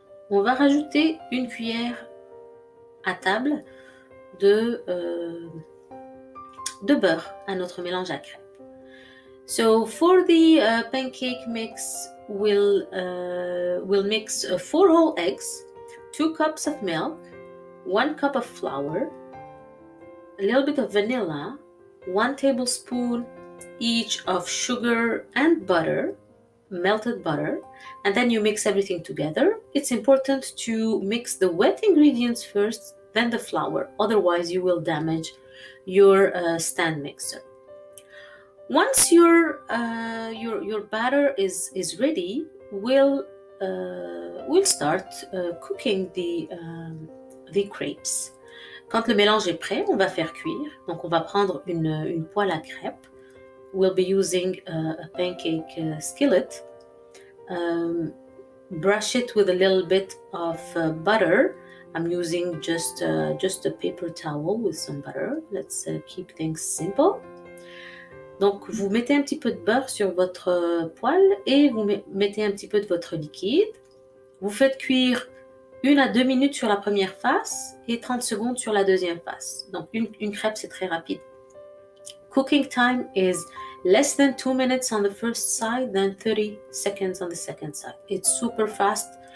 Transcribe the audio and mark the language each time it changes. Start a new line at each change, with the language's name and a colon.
French: On va rajouter une cuillère à table de beurre à notre mélange à crêpes.
English: So for the pancake mix, we'll mix 4 whole eggs, 2 cups of milk, 1 cup of flour, a little bit of vanilla, 1 tablespoon each of sugar and butter, melted butter, and then you mix everything together. It's important to mix the wet ingredients first, then the flour, otherwise you will damage your stand mixer. Once your batter is ready, we'll start cooking the crepes.
French: Quand le mélange est prêt, on va faire cuire. Donc, on va prendre une poêle à crêpes.
English: We'll be using a pancake skillet. Brush it with a little bit of butter. I'm using just a paper towel with some butter. Let's keep things simple.
French: Donc, vous mettez un petit peu de beurre sur votre poêle et vous mettez un petit peu de votre liquide. Vous faites cuire 1 à 2 minutes sur la première face et 30 secondes sur la deuxième face. Donc, une crêpe, c'est très rapide.
English: Cooking time is less than 2 minutes on the first side, then 30 seconds on the second side. It's super fast.